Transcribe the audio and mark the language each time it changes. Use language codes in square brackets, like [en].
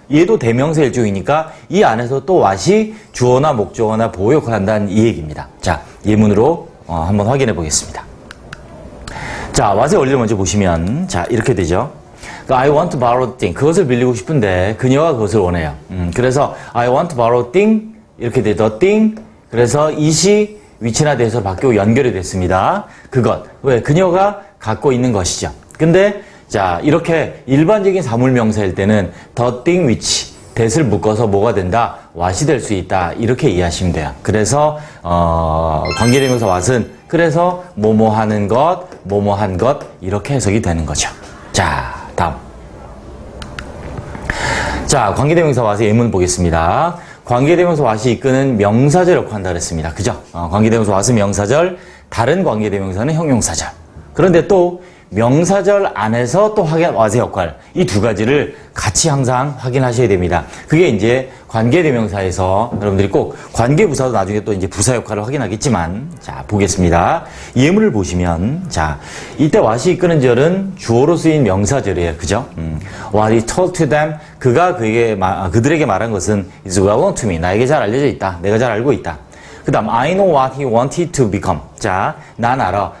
[ko] 얘도 대명사 일종이니까 이 안에서 또 what이 주어나 목적어나 보호 역할을 한다는 이 얘기입니다. 자, 예문으로 한번 확인해 보겠습니다. 자, what의 원리를 먼저 보시면 자, 이렇게 되죠. [en] I want to borrow thing. [ko] 그것을 빌리고 싶은데 그녀가 그것을 원해요. 그래서 [en] I want to borrow thing [ko] 이렇게 돼. [en] the thing. [ko] 그래서 it이 which나 that으로 바뀌고 연결이 됐습니다. 그것. 왜? 그녀가 갖고 있는 것이죠. 근데 자, 이렇게 일반적인 사물명사일 때는 the thing which, that을 묶어서 뭐가 된다? what이 될 수 있다. 이렇게 이해하시면 돼요. 그래서 관계대명사 what은 그래서 뭐뭐 하는 것, 뭐뭐한 것 이렇게 해석이 되는 거죠. 자, 다음. 자, 관계대명사 what의 예문 보겠습니다. 관계대명사 what이 이끄는 명사절 역할을 한다 그랬습니다. 그죠? 관계대명사 what은 명사절, 다른 관계대명사는 형용사절. 그런데 또 명사절 안에서 또 what의 역할 이 2가지를 같이 항상 확인하셔야 됩니다. 그게 이제 관계대명사에서 여러분들이 꼭 관계부사도 나중에 또 이제 부사 역할을 확인하겠지만 자 보겠습니다. 예문을 보시면 자 이때 what이 이끄는 절은 주어로 쓰인 명사절이에요. 그죠? [en] What he told to them [ko] 그가 그들에게 말한 것은 [en] is well known to me [ko] 나에게 잘 알려져 있다. 내가 잘 알고 있다. 그 다음 [en] I know what he wanted to become [ko] 자 난 알아.